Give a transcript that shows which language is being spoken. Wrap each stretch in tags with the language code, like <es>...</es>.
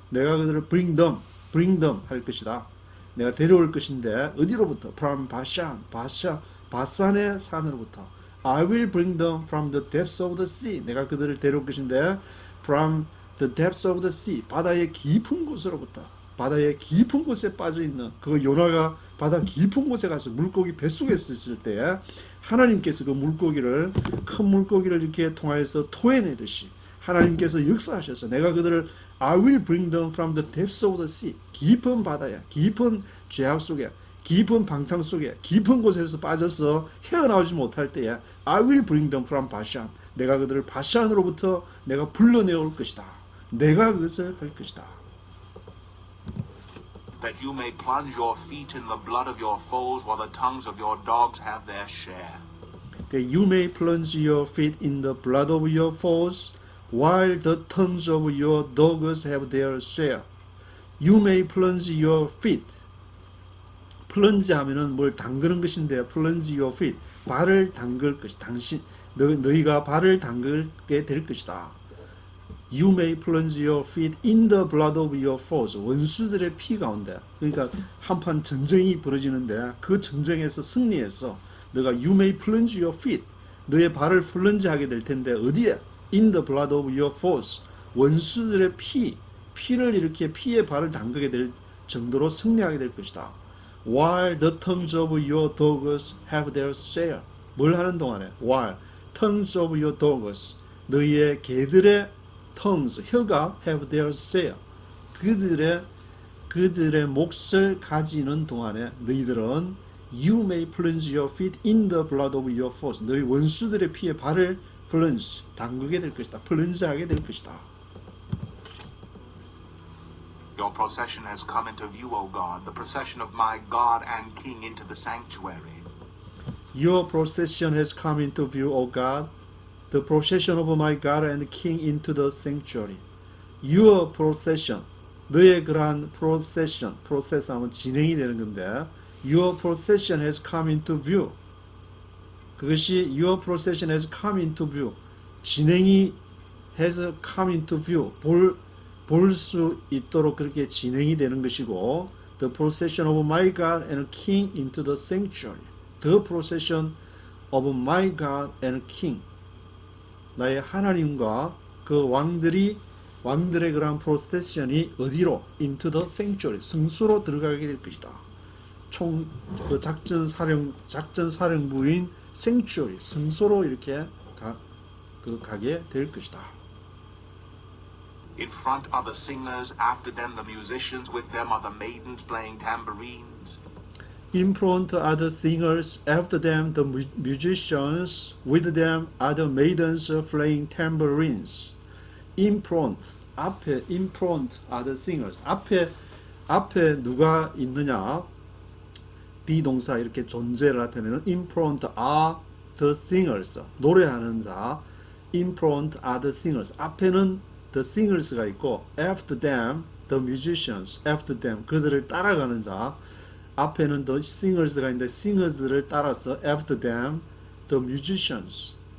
<ko>내가 그들을</ko> <en>bring them</en> <ko>할 것이다. 내가 데려올 것인데 어디로부터?</ko> <en>From Bashan,</en> <ko>바산의 산으로부터.</ko> <en>I will bring them from the depths of the sea.</en> <ko>내가 그들을 데려올 것인데</ko> <en>from the depths of the sea.</en> <ko>바다의 깊은 곳으로부터. 바다의 깊은 곳에 빠져 있는 그 요나가 바다 깊은 곳에 가서 물고기 뱃속에 있을 때 하나님께서 그 물고기를 큰 물고기를 이렇게 통하여서 토해내듯이 하나님께서 역사하셔서 내가 그들을</ko> <en>I will bring them from the depths of the sea.</en> <ko>깊은 바다야, 깊은 죄악 속에, 깊은 방탕 속에, 깊은 곳에서 빠져서 헤어나오지 못할 때에</ko> <en>I will bring them from Bashan.</en> <ko>내가 그들을 바산으로부터 내가 불러내올 것이다. 내가 그것을 할 것이다.</ko> <en>That you may plunge your feet in the blood of your foes while the tongues of your dogs have their share. That you may plunge your feet in the blood of your foes while the tongues of your dogs have their share. You may plunge your feet.</en> <ko>플런지 하면은 뭘 담그는 것인데</ko> <en>plunge your feet.</en> <ko>발을 담글 것이 너희가 발을 담글게 될 것이다.</ko> <en>You may plunge your feet in the blood of your foes.</en> <ko>원수들의 피 가운데. 그러니까 한판 전쟁이 벌어지는데 그 전쟁에서 승리해서 너가</ko> <en>you may plunge your feet.</en> <ko>너의 발을 플런지하게 될 텐데 어디에?</ko> <en>In the blood of your foes.</en> <ko>원수들의 피를 이렇게 피에 발을 담그게 될 정도로 승리하게 될 것이다.</ko> <en>While the tongues of your dogs have their share.</en> <ko>뭘 하는 동안에?</ko> <en>While tongues of your dogs.</en> <ko>너희의 개들의</ko> <en>tongues, 혀가 have their share.</en> <ko>그들의 몫을 가지는 동안에 너희들은</ko> <en>you may plunge your feet in the blood of your foes.</en> <ko>너희 원수들의 피에 발을</ko> <en>plunge,</en> <ko>담그게 될 것이다. 플런지하게 될 것이다.</ko> <en>Your procession has come into view, O God, the procession of my God and King into the sanctuary. Your procession has come into view, O God, the procession of my God and King into the sanctuary. Your procession,</en> <ko>너의 그러한</ko> <en>procession, process</en> <ko>하면 진행이 되는 건데,</ko> <en>your procession has come into view. 그것이 your procession has come into view. 진행이 has come into view.</en> <ko>볼 수 있도록 그렇게 진행이 되는 것이고,</ko> <en>the procession of my God and King into the sanctuary. The procession of my God and King.</en> <ko>나의 하나님과 그 왕들의 그러한 프로세션이 어디로?</ko> <en>into the sanctuary.</en> <ko>성소로 들어가게 될 것이다. 그 작전 사령부인</ko> <en>sanctuary,</en> <ko>성소로 이렇게 가게 될 것이다.</ko> <en>In front are the singers, after them the musicians, with them are the maidens playing tambourines. In front are the singers, after them the musicians, with them are the maidens playing tambourines. In front, 앞에, in front are the singers.</en> <ko>앞에 누가 있느냐? 비동사 이렇게 존재를 나타내는</ko> <en>in front are the singers.</en> <ko>노래하는 자.</ko> <en>in front are the singers. 앞에는 the singers가 있고 after them the musicians. after them</en> <ko>그들을 따라가는 자. 앞에는 the singers가 있는데 singers를 따라서</ko> <en>after them the musicians.</en>